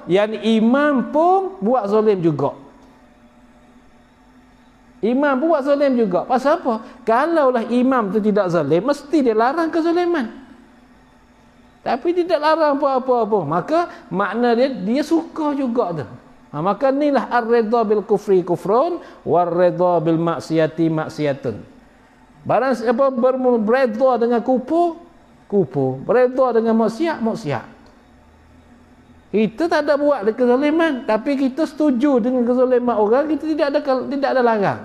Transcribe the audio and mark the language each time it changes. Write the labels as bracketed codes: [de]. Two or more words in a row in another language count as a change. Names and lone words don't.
[ms] Yang imam pun buat zalim juga. Imam pun buat zalim juga. Pasal apa? Kalaulah imam tu tidak zalim, mesti dia larang kezaliman. Tapi tidak larang apa-apa. Maka makna dia suka juga tu. Maka inilah [ar] الرضا بالكفر كفر والرضا بالمعصية معصية. [ms] Barang siapa beredha dengan kufur, beredha dengan maksiat. Kita tak ada buat kezaliman, tapi kita setuju dengan kezaliman orang, kita tidak ada larang.